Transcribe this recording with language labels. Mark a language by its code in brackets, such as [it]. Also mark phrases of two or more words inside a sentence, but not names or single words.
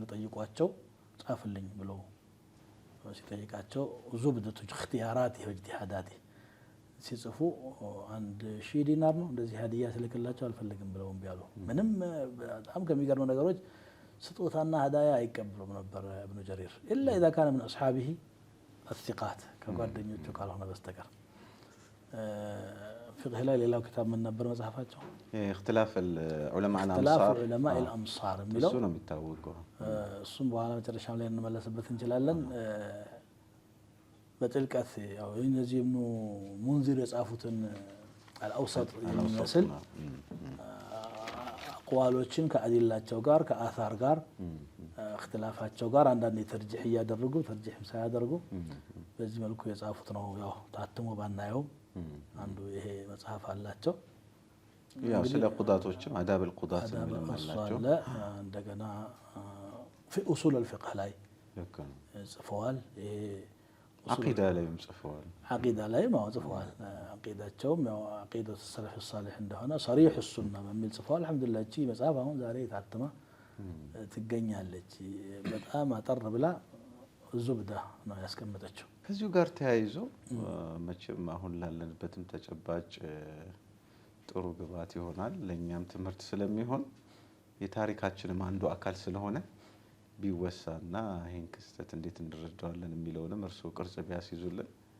[am] ጠይቋቸው ጻፍልኝ ብለው ሲጠይቃቸው ዙብደቱ እክትያራት ወእጅቲሃዳት ሲጽፉ 1000 ዲናር ነው እንደዚህ ሀዲያ ስልክላቸው አልፈልግም ብለው እምቢ አሉ። ምንም በጣም ከሚገርሙ ነገሮች ስጦታና ሀዳያ አይቀበሉም ነበር ኢብኑ ጀሪር [ar] إلا إذا كان من أصحابه الثقات [am] ከጓደኞቹ ካልሆነ በስተቀር። ፍቅህ ላይ ሌላው ኪታብ ምን ነበር መጽሐፋቸው? [ar] اختلاف العلماء الامصار የሚለው [am] እሱ ነው የሚታወቀው። እሱም በኋላ መጨረሻም ላይ እንመለስበት እንችላለን። በጥልቀት ያው እነዚህ ኢብኑ ሙንዚር የጻፉትን አልአውሰጥ የሚመስል አቅዋሎችን ከአዲላቸው ጋር ከአሳር ጋር እክትላፋቸው ጋር አንዳንድ ተርጂህ እያደረጉ ተርጂህም ሳያደርጉ በዚህ መልኩ የጻፉት ነው። ያው ታትሞ ባናየው አንዱ ይሄ መጽሐፍ አላቸው። ያው ስለ ቁዳቶችም አዳብ القضاة ምንም አላቸው። እንደገና [ar] في اصول الفقه [am] ላይ ጽፈዋል። ይሄ አቂዳ ላይም ጽፈዋል። አቂዳ ላይም ጽፈዋል። አቂዳቸውም ያው አቂደቱ ሰለፍ الصالح እንደሆነ صريح السنة በሚል ጽፈዋል። አልহামዱሊላህ እቺ መጽሐፍ አሁን ዛሬ ታትማ ትገኛለች። በጣም አጠር ብላ ዙብዳ ነው ያስቀመጠችው። ከዚሁ ጋር ተያይዞ መቼም አሁን ላለንበትም ተጨባጭ ጥሩ ግብዓት ይሆናል፣ ለኛም ትምህርት ስለሚሆን የታሪካችንም አንዱ አካል ስለሆነ ቢወሳና ይሄን ክስተት እንዴት እንረዳዋለን የሚለውንም እርሱ ቅርጽ ቢያስይዙልን።